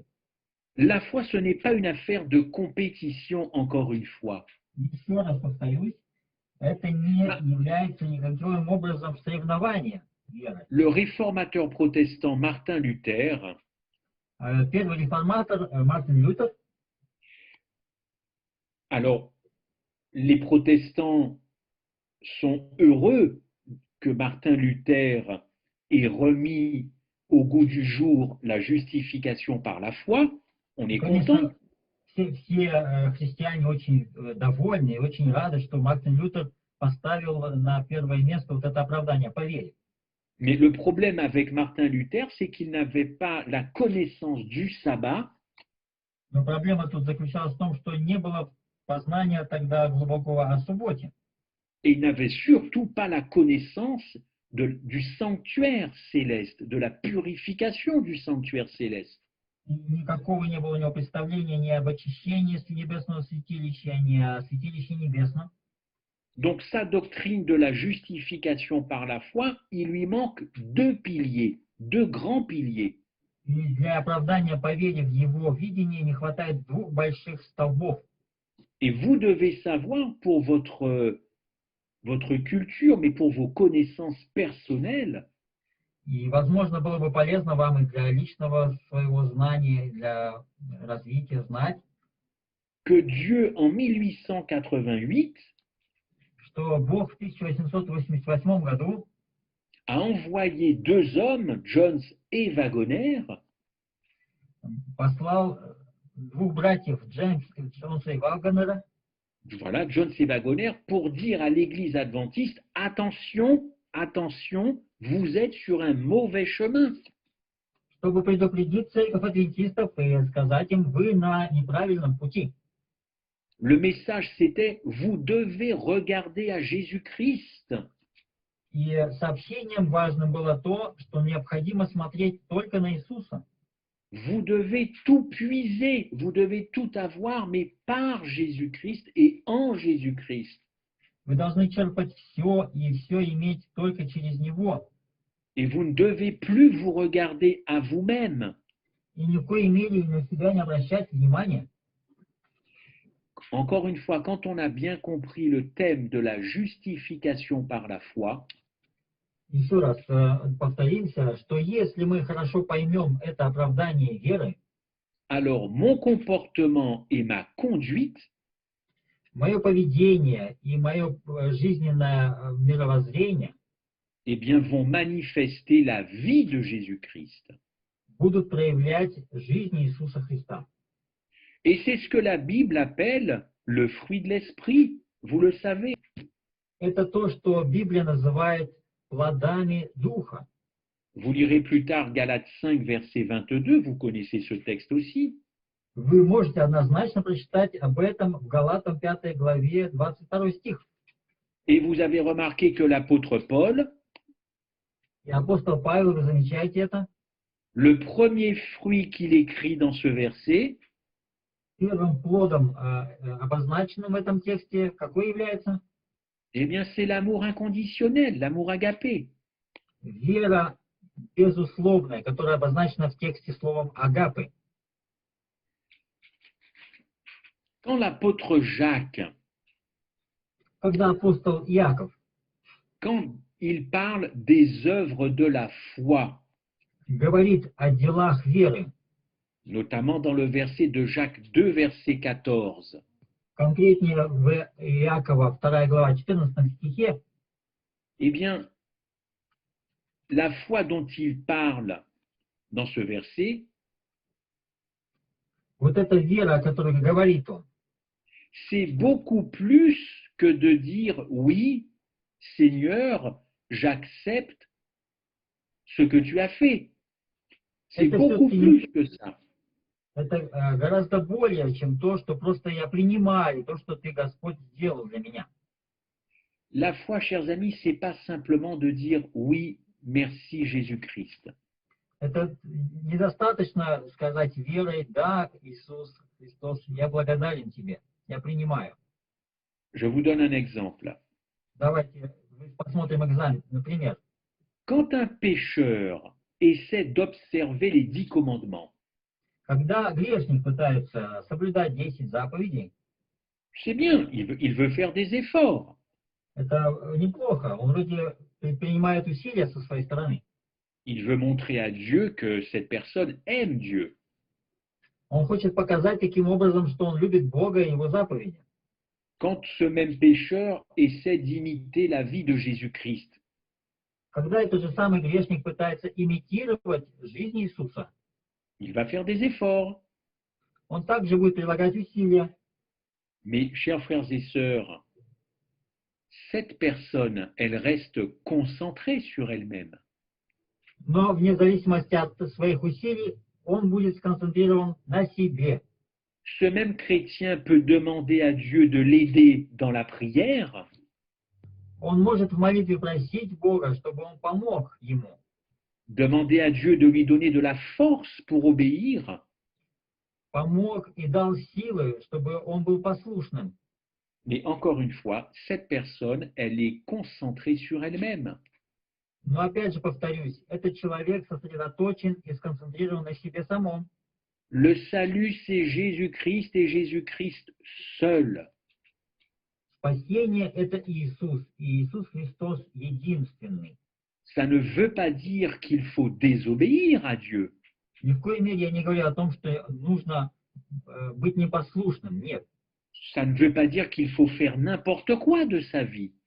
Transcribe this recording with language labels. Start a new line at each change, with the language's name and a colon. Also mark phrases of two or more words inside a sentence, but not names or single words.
French: La foi, ce n'est pas une affaire de compétition, encore une fois.
Russian: Еще раз повторюсь, это не является никаким образом соревнования веры.
French: Le réformateur protestant Martin Luther
Russian: Первый реформатор Мартин Лютер.
French: Alors, les protestants sont heureux que Martin Luther ait remis au goût du jour la justification par la foi. On est content.
Russian: Все христиане очень довольны и очень рады, что Мартин Лютер поставил на первое место вот это оправдание по вере.
French: Mais le problème avec Martin Luther, c'est qu'il n'avait pas la connaissance du sabbat.
Russian: Но проблема тут заключалась в том, что не было познания тогда глубокого о субботе.
French: Et il n'avait surtout pas la connaissance du sanctuaire céleste, de la purification du sanctuaire céleste.
Russian: Никакого не было у него представления ни об очищении небесного святилища, ни о святилище небесном.
French: Donc sa doctrine de la justification par la foi, il lui manque deux piliers, deux grands piliers.
Russian: И для оправдания по вере в его видении не хватает двух больших столбов.
French: Et vous devez savoir pour votre culture, mais pour vos connaissances personnelles,
Russian: И, возможно, было бы полезно вам и для личного своего знания, и для развития знать,
French: que Dieu en 1888
Russian: что Бог в 1888 году
French: a envoyé deux hommes, Jones et Wagoner,
Russian: послал двух братьев Джонса и Вагонера,
French: voilà, Jones et Wagoner, pour dire à l'église adventiste, attention, attention, vous êtes sur un mauvais chemin.
Russian: чтобы предупредить церковь адвентистов и сказать им, вы на неправильном пути.
French: Le message, c'était, vous devez regarder à Jésus-Christ.
Russian: И сообщением важным было то, что необходимо смотреть только на Иисуса.
French: Vous devez tout puiser, vous devez tout avoir, mais par Jésus-Christ et en Jésus-Christ.
Russian: Вы должны черпать все и все иметь только через Него.
French: Et vous ne devez plus vous regarder à vous-même.
Russian: И ни в коей мере на себя не обращать внимания.
French: Encore une fois, quand on a bien compris le thème de la justification par la foi,
Russian: Еще раз повторимся, что если мы хорошо поймем это оправдание веры,
French: alors mon comportement et ma conduite
Russian: мое поведение и мое жизненное мировоззрение
French: eh bien, vont manifester la vie de Jésus-Christ.
Russian: будут проявлять жизнь Иисуса Христа.
French: Et c'est ce que la Bible appelle le fruit de l'esprit, vous le savez.
Russian: Это то, что Библия называет плодами Духа.
French: Vous lirez plus tard Galates 5, verset 22, vous connaissez ce texte aussi.
Russian: Вы можете однозначно прочитать об этом в Галатам 5 главе 22 стих.
French: Et vous avez remarqué que l'apôtre Paul,
Russian: И апостол Павел, вы замечаете это?
French: le premier fruit qu'il écrit dans ce verset,
Russian: Первым плодом, обозначенным в этом тексте, какой является?
French: eh bien, c'est l'amour inconditionnel, l'amour agapé.
Russian: Вера безусловная, которая обозначена в тексте словом «агапы».
French: Quand l'apôtre Jacques,
Russian: Когда апостол Иаков
French: quand il parle des œuvres de la foi,
Russian: говорит о делах веры,
French: notamment dans le verset de Jacques 2, verset 14,
Russian: конкретнее в Иакова 2 глава 14 стихе,
French: eh bien, la foi dont il parle dans ce verset,
Russian: вот эта вера, о которой говорит он,
French: c'est beaucoup plus que de dire oui, Seigneur, j'accepte ce que tu as fait. C'est
Russian: Это
French: beaucoup
Russian: всё-таки
French: plus que ça.
Russian: это гораздо более, чем то, что просто я принимаю, то, что ты, Господь, сделал для меня.
French: La foi, chers amis, c'est pas simplement de dire oui, merci Jésus-Christ.
Russian: Это недостаточно сказать верой, да, Иисус Христос, я благодарен тебе, я принимаю.
French: Je vous donne un exemple.
Russian: Давайте посмотрим экзамен. Например,
French: Quand un pécheur essaie d'observer les 10 commandements,
Russian: когда грешник пытается соблюдать 10 заповедей,
French: c'est bien, il veut faire des efforts.
Russian: это неплохо. Он вроде предпринимает усилия со своей стороны.
French: Il veut montrer à Dieu que cette personne aime Dieu.
Russian: Он хочет показать таким образом, что он любит Бога и Его заповеди.
French: Quand ce même pécheur essaie d'imiter la vie de Jésus-Christ,
Russian: Когда этот же самый грешник пытается имитировать жизнь Иисуса,
French: il va faire des efforts.
Russian: он также будет прилагать усилия.
French: Mais, chers frères et sœurs, cette personne, elle reste concentrée sur elle-même.
Russian: Но вне зависимости от своих усилий, он будет сконцентрирован на себе.
French: Ce même chrétien peut demander à Dieu de l'aider dans la prière,
Russian: Он может в молитве просить Бога, чтобы Он помог ему.
French: demander à Dieu de lui donner de la force pour obéir,
Russian: Помог и дал силы, чтобы он был послушным.
French: mais encore une fois, cette personne, elle est concentrée sur elle-même.
Russian: Но опять же повторюсь, этот человек сосредоточен и сконцентрирован на себе самом.
French: Le salut, c'est Jésus-Christ et Jésus-Christ seul.
Russian: Спасение – это Иисус, и Иисус Христос единственный.
French: Ça ne veut pas dire qu'il faut désobéir à Dieu.
Russian: Ни в коей мере я не говорю о том, что нужно быть непослушным. Нет.
French: Ça ne veut pas dire qu'il faut faire n'importe quoi de sa vie.